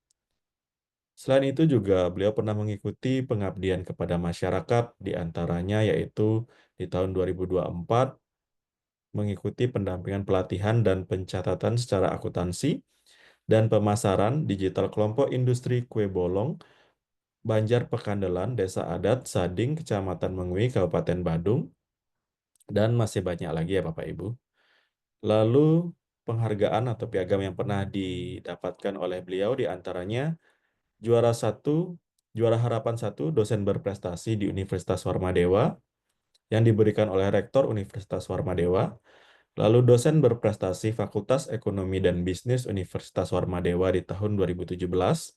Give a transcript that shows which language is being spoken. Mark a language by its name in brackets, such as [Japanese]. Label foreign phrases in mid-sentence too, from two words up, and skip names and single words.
[Indonesian] Selain itu juga beliau pernah mengikuti pengabdian kepada masyarakat, diantaranya yaitu di tahun 2024 mengikuti pendampingan pelatihan dan pencatatan secara akuntansi dan pemasaran digital kelompok industri kue bolong Banjar Pekandelan, Desa Adat, Sading, Kecamatan Mengwi, Kabupaten Badung, dan masih banyak lagi ya Bapak Ibu. Lalu penghargaan atau piagam yang pernah didapatkan oleh beliau diantaranya juara harapan 1 dosen berprestasi di Universitas Warmadewa yang diberikan oleh Rektor Universitas Warmadewa, lalu dosen berprestasi Fakultas Ekonomi dan Bisnis Universitas Warmadewa di tahun 2017,